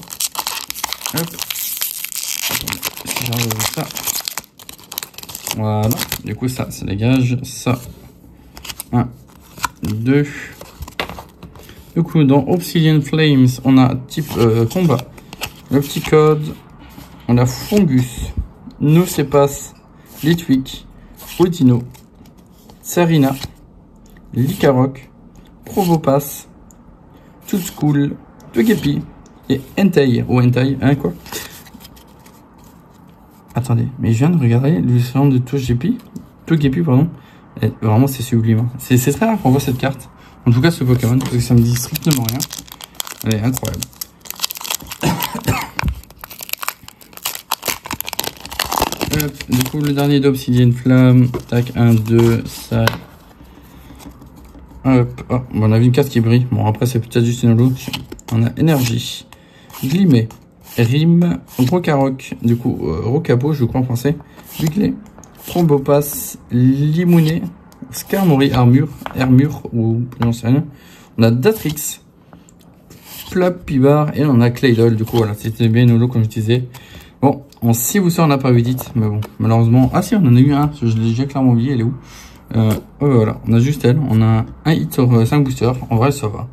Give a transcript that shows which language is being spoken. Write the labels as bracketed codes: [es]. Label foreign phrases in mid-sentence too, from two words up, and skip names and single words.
[fr] Hop. Si j'arrive à ça. Voilà. Du coup ça dégage. Ça. 1, 2. Du coup dans Obsidian Flames, on a type combat. Le petit code. On a Fungus. Nocepas. Litwick. Odino. Sarina. Licaroc. Probopass. Tootskool. Togepi. Et Entei. Ou Entei, hein quoi. Attendez, mais je viens de regarder l'illustration de Togepi, pardon. Et vraiment, c'est sublime. Hein. C'est très rare qu'on voit cette carte. En tout cas, ce Pokémon, parce que ça me dit strictement rien. Elle est incroyable. Du coup, le dernier d'Obsidian Flamme. Tac, 1, 2, ça. Hop, oh, bon, on a vu une carte qui brille. Bon, après, c'est peut-être juste une holo. On a Énergie. Glimé. Rime. Rocaroc. Du coup, Rocabo, je crois en français. Buglé. Trombopass. Limouné. Skarmory. Armure. Ou j'en sais rien. On a Datrix. Plapibar. Et on a Claydol. Du coup, voilà, c'était bien une holo, comme je disais. Bon, en 6 boosters, on n'a pas eu d'hit. Mais bon, malheureusement. Ah si, on en a eu un. Je l'ai déjà clairement oublié. Elle est où? Voilà, on a juste elle. On a un hit sur 5 boosters. En vrai, ça va.